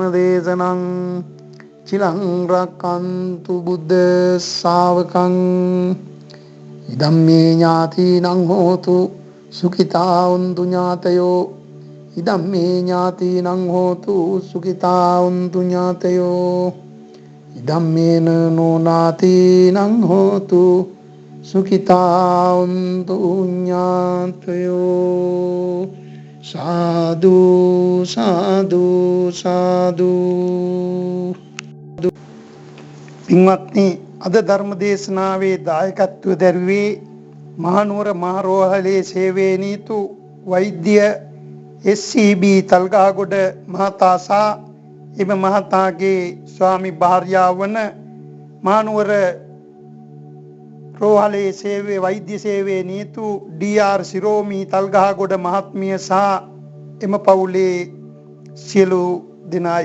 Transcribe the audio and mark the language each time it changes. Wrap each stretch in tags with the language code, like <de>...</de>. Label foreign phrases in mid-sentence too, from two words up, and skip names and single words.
<pi>දේශනං චිරං රක්ඛන්තු බුද්ධ ශාවකං ඉදම්මේ ඥාතිනං හෝතු සුඛිතා උන්තු ඥාතයෝ ඉදම්මේ ඥාතිනං හෝතු සුඛිතා උන්තු ඥාතයෝ ඉදම්මේන නොනාතිනං හෝතු සුඛිතා උන්තු ඥාතයෝ.</pi> <si>සාදු සාදු සාදු. පින්වත්නි අද ධර්ම දේශනාවේ දායකත්වය දරුවේ මහනුවර මහරෝහලේ සේවයේ නීතු වෛද්‍ය SCB තල්ගහගොඩ මහතා සහ එම මහතාගේ ස්වාමි භාර්යාව වන මහනුවර රෝහලේ සේවයේ වෛද්‍ය සේවයේ නීතු DR සිරෝමි තල්ගහගොඩ මහත්මිය සහ එම පවුලේ සියලු දෙනායි.</si>